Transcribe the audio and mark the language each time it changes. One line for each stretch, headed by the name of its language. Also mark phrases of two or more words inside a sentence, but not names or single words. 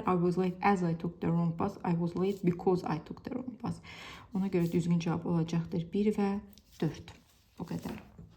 English: I was late as I took the wrong bus. I was late because I took the wrong bus.
Azerbaijani: Ona görə düzgün cavab olacaqdır 1 və 4. Bu qədər.